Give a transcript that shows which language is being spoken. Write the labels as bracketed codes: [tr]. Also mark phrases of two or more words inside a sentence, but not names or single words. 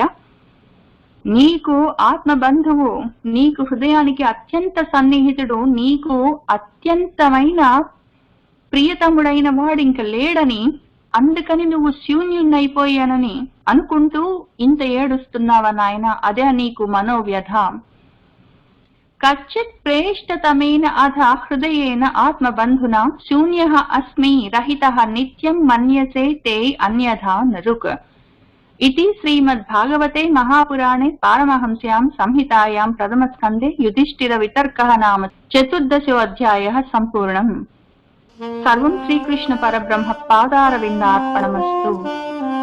[te] నీకు ఆత్మబంధువు, నీకు హృదయానికి అత్యంత సన్నిహితుడు, నీకు అత్యంతమైన ప్రియతముడైన వాడు ఇంక లేడని, అందుకని నువ్వు శూన్యుణ్ణైపోయానని అనుకుంటూ ఇంత ఏడుస్తున్నావా నాయన? అదే నీకు మనోవ్యధ. [sa] కచ్చిత్ ప్రేష్టతమేన అథ హృదయేన ఆత్మబంధునా శూన్యః అస్మి రహితః నిత్యం మన్యసే తే అన్యథా నరుక్. इति श्रीमद्भागवते महापुराणे पारमहंस्यां संहितायां प्रथमस्कन्धे युधिष्ठिरवितर्कः नाम 14 अध्यायः सम्पूर्णम्. सर्वं श्रीकृष्ण परब्रह्म पादारविन्दार्पणमस्तु.